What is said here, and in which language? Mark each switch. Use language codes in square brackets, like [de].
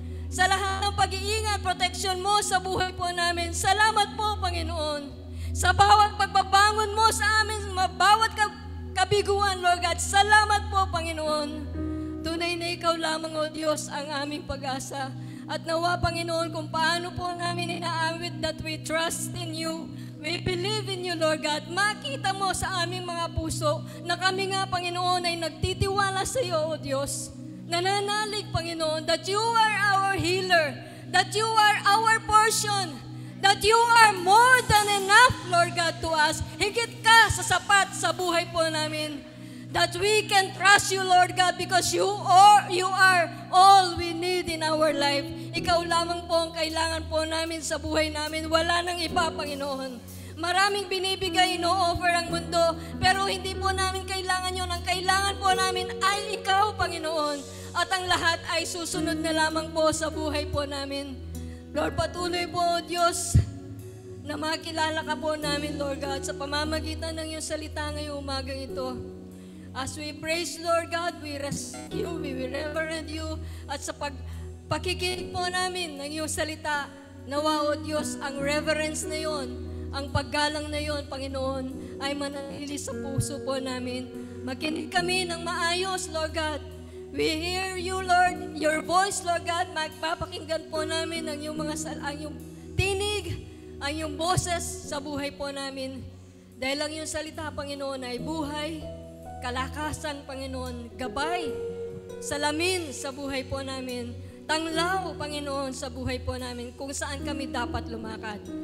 [tl] Sa lahat ng pag-iingat, protection mo sa buhay po namin, salamat po, Panginoon. Sa bawat pagbabangon mo sa amin, bawat kabiguan, Lord God, salamat po, Panginoon. Tunay na ikaw lamang, O Diyos, ang aming pag-asa. At nawa, Panginoon, kung paano po namin inaawit [en] that we trust in you, we believe in you, Lord God. [tl] Makita mo sa aming mga puso na kami nga, Panginoon, ay nagtitiwala sa iyo, O Diyos. [en] Nananalig, Panginoon, that you are our healer, that you are our portion, that you are more than enough, Lord God, to us. [tl] Higit ka sa sapat sa buhay po namin. [en] That we can trust you, Lord God, because you are all we need in our life. [tl] Ikaw lamang po ang kailangan po namin sa buhay namin. Wala nang iba, Panginoon. Maraming binibigay, ino-offer ang mundo, pero hindi po namin kailangan yun. Ang kailangan po namin ay ikaw, Panginoon. At ang lahat ay susunod na lamang po sa buhay po namin. Lord, patuloy po, O Diyos, na makilala ka po namin, Lord God, sa pamamagitan ng iyong salita ngayong umagang ito. [en] As we praise, Lord God, we respect you, we reverend you, [tl] at sa pakikinig po namin ng iyong salita, nawa, O Diyos, ang reverence na yon, ang paggalang na yon, Panginoon, ay manatili sa puso po namin. Makinig kami ng maayos, Lord God. [en] We hear you, Lord, your voice, Lord God. [tl] Magpapakinggan po namin ang iyong ang iyong tinig, ang iyong boses sa buhay po namin. Dahil ang iyong salita, Panginoon, ay buhay, kalakasan, Panginoon, gabay, salamin sa buhay po namin, tanglaw, Panginoon, sa buhay po namin, kung saan kami dapat lumakad.